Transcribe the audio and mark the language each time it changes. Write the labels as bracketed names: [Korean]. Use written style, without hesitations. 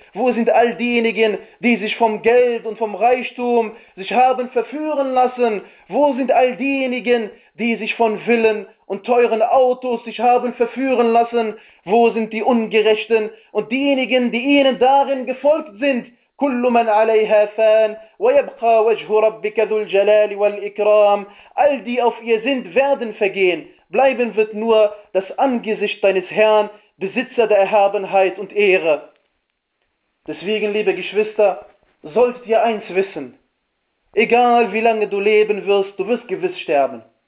[German] Wo sind all diejenigen, die sich vom Geld und vom Reichtum sich haben verführen lassen? Wo sind all diejenigen, die sich von Villen und teuren Autos sich haben verführen lassen? Wo sind die Ungerechten und diejenigen, die ihnen darin gefolgt sind? [Arabic] كل من عليها فان ويبقى وجه ربك ذو الجلال والإكرام. [German] All die auf ihr sind, werden vergehen. Bleiben wird nur das Angesicht deines Herrn, Besitzer der Erhabenheit und Ehre. Deswegen, liebe Geschwister, solltet ihr eins wissen: Egal wie lange du leben wirst, du wirst gewiss sterben.